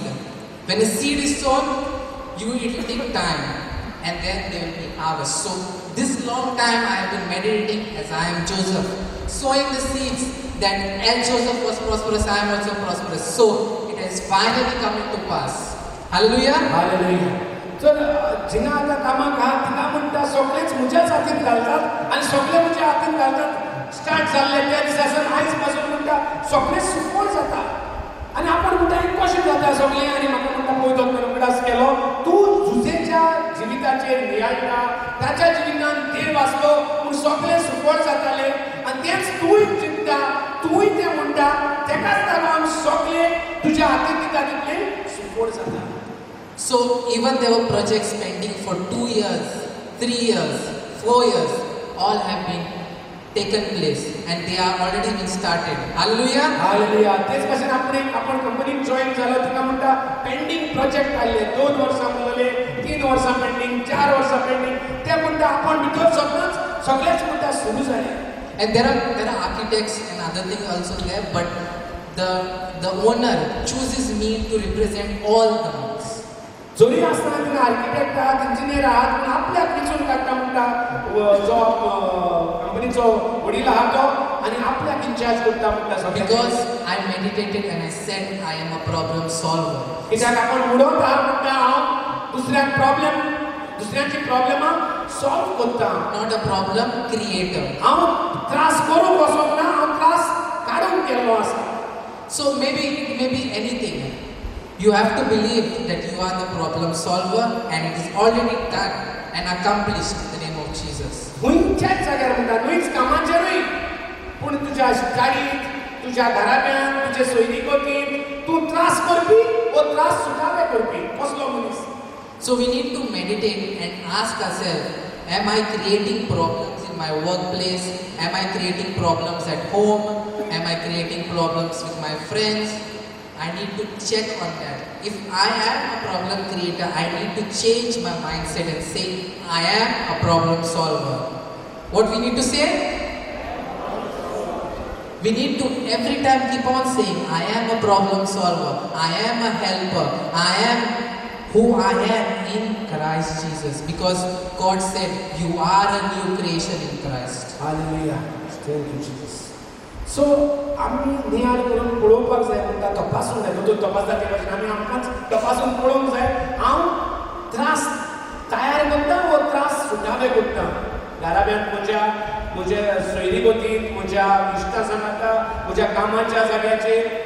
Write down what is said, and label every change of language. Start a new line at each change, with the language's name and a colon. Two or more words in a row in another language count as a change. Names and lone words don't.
English: When a seed is sown, it will take time and then there will be harvest. So this long time I have been meditating as I am Joseph, sowing the seeds that as Joseph was prosperous, I am also prosperous. So it has finally come to pass. Hallelujah.
Konkani: हालेलुया. तर जिना आतां कामाक आहा तिका म्हणटा सगळेच म्हज्याच हातीन घालतात आनी सगळे म्हज्या हातीन घालतात. स्टार्ट जाल्ले त्या दिसासान आयज पासून म्हणटा सगळें सुफळ जाता आनी आपण म्हणटा हें कशें जाता सगळें आनी म्हाका म्हणटा पळय तो कॉन्फिडन्स केलो. तूं जुजेच्या जिविताचेर नियाळटा, ताच्या जिवितान देव आसलो पूण सगळें सुफळ जातालें आनी तेंच तूंय चिंतता, तूंय तें म्हणटा, तेकाच लागून सगळें तुज्या हातीन दिता तितलें सुफळ जाता.
English: So even there were projects pending for 2 years, 3 years, 4 years, all have been taken place and they are already been started. Hallelujah.
Konkani: हालेलुया. तेच भाशेन आपण कंपनीक जॉइन जालो तिका म्हणटा
English: pending project
Konkani: आसले, 2 वर्सां उरले, 3 वर्सां पेंडिंग, 4 वर्सां पेंडिंग, ते म्हणटा आपण भितर सगळेच म्हणटा सुरू जालें.
English: And there are architects and other things also there, but the owner chooses me to represent all the monks.
Konkani: जरी आसतना तिका आर्किटेक्ट आहात, इंजिनियर आहात, पूण आपल्याक वेंचून काडटा म्हणटा जो कंपनीचो वडील आहा तो आनी आपल्याक इन्चार्ज करता म्हणटा सगळ्यांक.
English: Because I meditated and I said I am a problem solver.
Konkani: कित्याक आपण उडोवन आहा म्हणटा हांव दुसऱ्यांची प्रॉब्लेमां सॉल्व करता.
English: Not a problem creator.
Konkani: हांव त्रास करूंक वचोंक ना, हांव त्रास काडूंक गेल्लो आसा.
English: So maybe it may be anything. You have to believe that you are the problem solver and it is already done and accomplished in the name of Jesus.
Konkani: खंयच्याच जाग्यार म्हणटा, न्हूच कामाचेरूय, पूण तुज्या गाडीत, तुज्या घराब्यान, तुजे सैनिकोतीन तूं त्रास करपी वो त्रास सुटावे करपी कसलो मनीस.
English: So we need to meditate and ask ourselves, Am I creating problems in my workplace? Am I creating problems at home? Am I creating problems with my friends? I need to check on that. If I am a problem creator, I need to change my mindset and say, I am a problem solver. What we need to say? We need to every time keep on saying, I am a problem solver. I am a helper. I am who I am in Christ Jesus. Because God said, you are a new creation in Christ. Hallelujah. Thank you, Jesus. So,
Konkani: आम्ही नियाळ करून पळोवपाक जाय म्हणटा तपासूंक जाय तो तपासता ते भाशेन आमी आमकांच तपासून पळोवंक जाय हांव त्रास तयार करता वो त्रास सुटावे करता घराब्यांत म्हज्या सोयरी वतीन म्हज्या इश्टा सांगाता म्हज्या कामाच्या जाग्याचेर